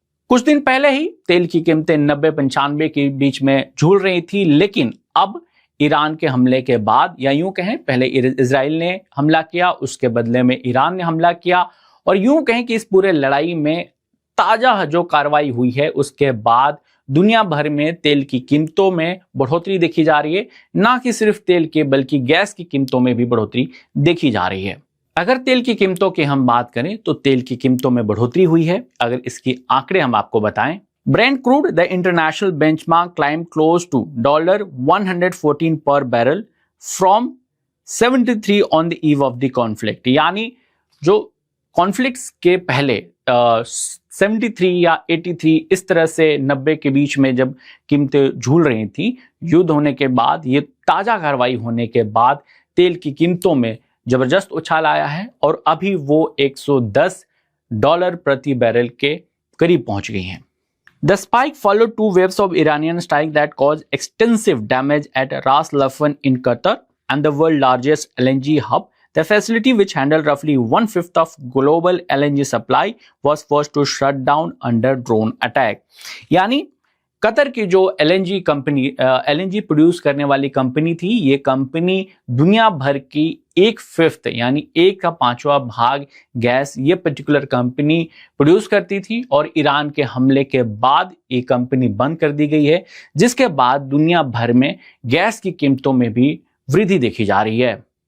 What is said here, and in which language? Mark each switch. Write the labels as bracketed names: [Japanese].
[Hindi] कुछ दिन पहले ही तेल की कीमतें 90-95 के बीच में झूल रही थी, लेकिन अब ईरान के हमले के बाद, या यूं कहें पहले इजराइल ने हमला किया, उसके बदले में ईरान ने हमला किया, और यूं कहें कि इस पूरे लड़ाई में ताजा जो कार्रवाई हुई है उसके बाद दुनिया भर में तेल की कीमतों में बढ़ोतरी देखी जा रही है। ना कि सिर्फ तेल के बल्कि गैस की कीमतों में भी बढ़ोतरी देखी जा रही है। अगर तेल की कीमतों की हम बात करें तो तेल की कीमतों में बढ़ोतरी हुई है। अगर इसकी आंकड़े हम आपको बताएं, [English] Brent crude, the international benchmark, climbed close to $114 per barrel from 73 on the eve of the conflict। [Hindi] यानी जो कॉन्फ्लिक्ट्स के पहले 73 या 83 इस तरह से 90 के बीच में जब कीमतें झूल रही थी, युद्ध होने के बाद, ये ताज़ा कार्रवाई होने के बाद तेल की कीमतों में जबरदस्त उछाल आया है और अभी वो $110 प्रति बैरल के करीब पहुंच गई हैं। [English] The spike followed 2 waves of Iranian strike that caused extensive damage at Ras Laffan in Qatar and the world's largest LNG hub. The facility, which handled roughly 1/5 of global LNG supply, was forced to shut down under drone attack. [Hindi] यानी Qatar की जो LNG company, LNG produce करने वाली company थी, ये company दुनिया भर की 1/5 यानी 1/5 भाग गैस ये पर्टिकुलर कंपनी प्रोड्यूस करती थी और ईरान के हमले के बाद ये कंपनी बंद कर दी गई है, जिसके बाद दुनिया भर में गैस की कीमतों में भी वृद्धि देखी जा रही है।